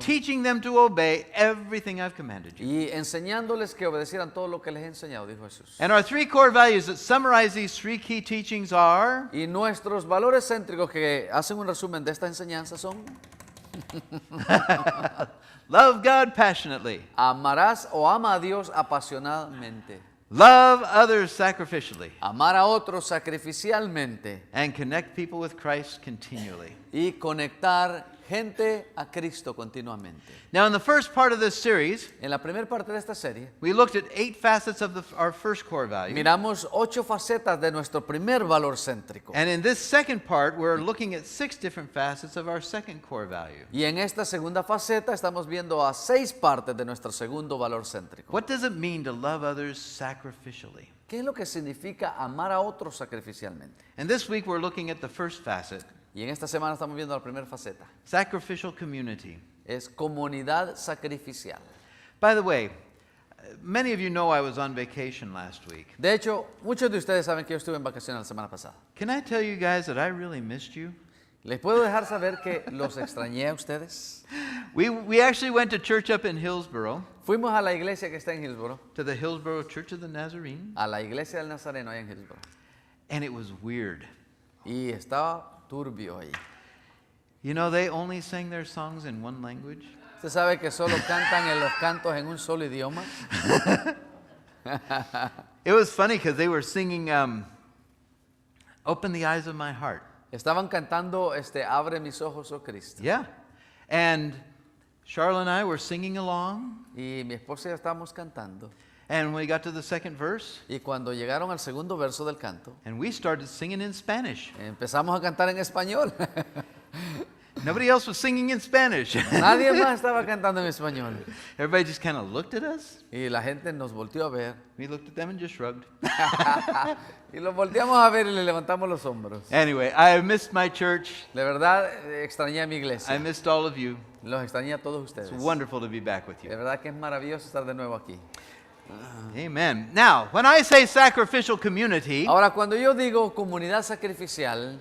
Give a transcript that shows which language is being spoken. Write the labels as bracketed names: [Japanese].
[English] teaching them to obey everything I've commanded you. [Spanish] y enseñándoles que obedecieran todo lo que les he enseñado, dijo Jesús. [English] And our three core values that summarize these three key teachings are [Spanish] Y nuestros valores céntricos que hacen un resumen de esta enseñanza son: [English] love God passionately, [Spanish] amarás o ama a Dios apasionadamente, [English] love others sacrificially, [Spanish] amar a otros sacrificialmente [English] and connect people with Christ continually. [Spanish] y conectar gente a Cristo continuamente. [English] Now, in the first part of this series, [Spanish] En la primera parte de esta serie [English] we looked at 8 facets of our first core value. [Spanish] miramos 8 facetas de nuestro primer valor céntrico. [English] And in this second part, we're looking at 6 different facets of our second core value. [Spanish] Y en esta segunda faceta estamos viendo a 6 partes de nuestro segundo valor céntrico. [English] What does it mean to love others sacrificially? [Spanish] ¿Qué es lo que significa amar a otros sacrificialmente? [English] And this week, we're looking at the first facet, [Spanish] Y en esta semana estamos viendo la primera faceta. [English] sacrificial community. [Spanish] Es comunidad sacrificial. [English] By the way, many of you know I was on vacation last week. [Spanish] De hecho, muchos de ustedes saben que yo estuve en vacaciones la semana pasada. [English] Can I tell you guys that I really missed you? [Spanish] ¿Les puedo dejar saber que los extrañé a ustedes? [English] We actually went to church up in Hillsboro, [Spanish] Fuimos a la iglesia que está en Hillsboro, [English] to the Hillsboro Church of the Nazarene, [Spanish] a la iglesia del Nazareno allá en Hillsboro. [English] and it was weird. [Spanish] Y estaba turbio ahí. [English] You know, they only sang their songs in one language. [Spanish] ¿Usted sabe que solo cantan en los cantos en un solo idioma? [English] It was funny because they were singing, Open the Eyes of My Heart. [Spanish] Estaban cantando Abre mis ojos, oh Cristo. [English] Yeah. And Charlotte and I were singing along. [Spanish] Y mi esposa y yo estábamos cantando. [English] And when we got to the second verse, [Spanish] Y cuando llegaron al segundo verso del canto, [English] and we started singing in Spanish. [Spanish] empezamos a cantar en español. [English] Nobody else was singing in Spanish. [Spanish] Nadie más estaba cantando en español. [English] Everybody just kind of looked at us. [Spanish] Y la gente nos volteó a ver. [English] We looked at them and just shrugged. [Spanish] Y los volteamos a ver y le levantamos los hombros. [English] Anyway, I missed my church. [Spanish] De verdad, extrañé a mi [English] I [Spanish] iglesia. [English] missed all of you. [Spanish] Los extrañé a todos ustedes. [English] It's wonderful to be back with [Spanish] De [English] you. [Spanish] verdad que es maravilloso estar de nuevo aquí. [English] Amen. Now, when I say sacrificial community, [Spanish] Ahora, cuando yo digo comunidad sacrificial,